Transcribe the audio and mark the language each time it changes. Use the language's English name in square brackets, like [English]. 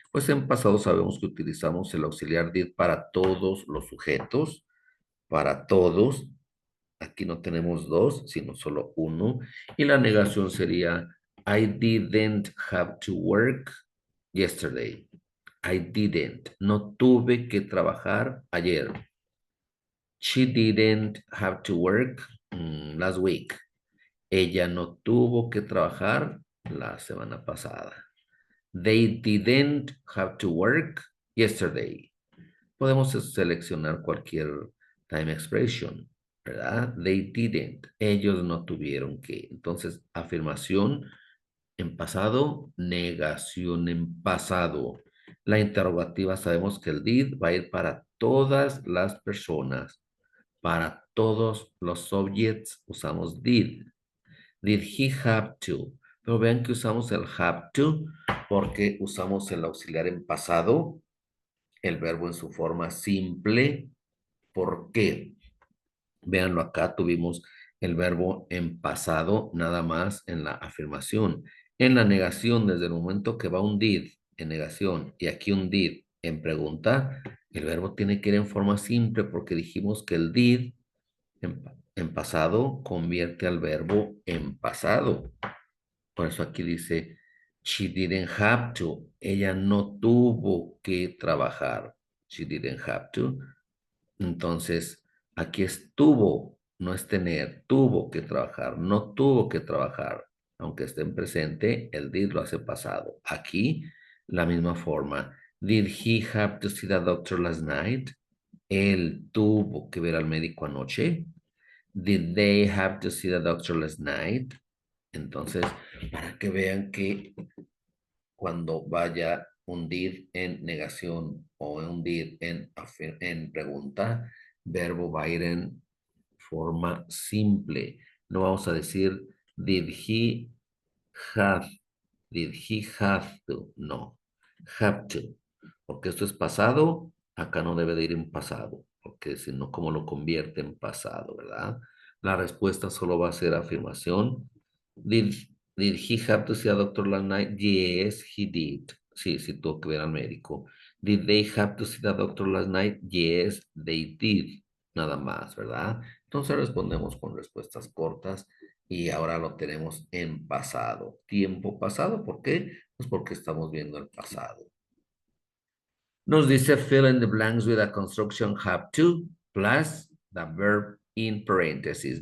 [Spanish] Pues en pasado sabemos que utilizamos el auxiliar did para todos los sujetos, para todos. Aquí no tenemos dos, sino solo uno. Y la negación sería, [English] I didn't have to work yesterday. I didn't. [Spanish] No tuve que trabajar ayer. [English] She didn't have to work last week. [Spanish] Ella no tuvo que trabajar la semana pasada. [English] They didn't have to work yesterday. [Spanish] Podemos seleccionar cualquier [English] time expression, [Spanish] ¿verdad? [English] They didn't. [Spanish] Ellos no tuvieron que. Entonces, afirmación en pasado, negación en pasado. La interrogativa sabemos que el did va a ir para todas las personas. Para todos los subjects usamos did. [English] Did he have to? [Spanish] Pero vean que usamos el have to porque usamos el auxiliar en pasado, el verbo en su forma simple. ¿Por qué? Véanlo acá, tuvimos el verbo en pasado nada más en la afirmación. En la negación, desde el momento que va un did en negación y aquí un did en pregunta, el verbo tiene que ir en forma simple porque dijimos que el did en pasado convierte al verbo en pasado. Por eso aquí dice, [English] she didn't have to. [Spanish] Ella no tuvo que trabajar. [English] She didn't have to. [Spanish] Entonces, aquí estuvo, no es tener, tuvo que trabajar, no tuvo que trabajar. Aunque esté en presente, el did lo hace pasado. Aquí, la misma forma. [English] Did he have to see the doctor last night? [Spanish] Él tuvo que ver al médico anoche. [English] Did they have to see the doctor last night? [Spanish] Entonces, para que vean que cuando vaya un did en negación o un did en pregunta, verbo va a ir en forma simple. No vamos a decir, [English] did he have, did he have to, [Spanish] no, have to, porque esto es pasado, acá no debe de ir en pasado, porque si no, ¿cómo lo convierte en pasado, verdad? La respuesta solo va a ser afirmación. [English] Did, did he have to see a doctor last night? Yes, he did. [Spanish] Sí, sí tuvo que ver al médico. [English] Did they have to see the doctor last night? Yes, they did. [Spanish] Nada más, ¿verdad? Entonces respondemos con respuestas cortas y ahora lo tenemos en pasado. Tiempo pasado, ¿por qué? Pues porque estamos viendo el pasado. Nos dice [English] fill in the blanks with a construction have to plus the verb in parentheses.